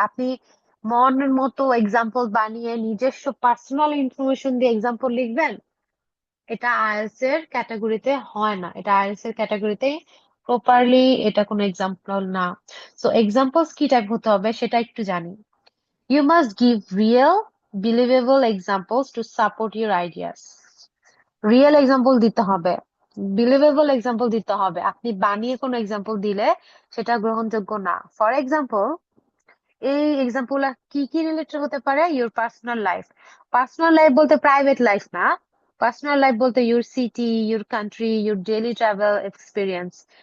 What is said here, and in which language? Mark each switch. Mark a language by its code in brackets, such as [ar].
[bn] আপনি মনের মতো এক্সাম্পল বানিয়ে নিজস্ব পার্সোনাল ইনফরমেশন দিয়ে এক্সাম্পল লিখবেন? এটা আইএলটিএস এর ক্যাটাগরিতে হয় না, এটা আইএলটিএস এর ক্যাটাগরিতে প্রপারলি এটা কোনো এক্সাম্পল না। সো এক্সাম্পলস কি টাইপ হতে হবে সেটা একটু জানি। [en] You must give real, believable examples to support your ideas. [bn] Real example দিতে হবে, বিলিভেবল এক্সাম্পল দিতে হবে। আপনি বানিয়ে কোনো এক্সাম্পল দিলে সেটা গ্রহণযোগ্য না। ফর এক্সাম্পল, এই এক্সাম্পল কি কি রিলেটেড হতে পারে? Your personal life. Personal life বলতে প্রাইভেট লাইফ না, পার্সোনাল লাইফ বলতে your city, your country, your daily travel experience.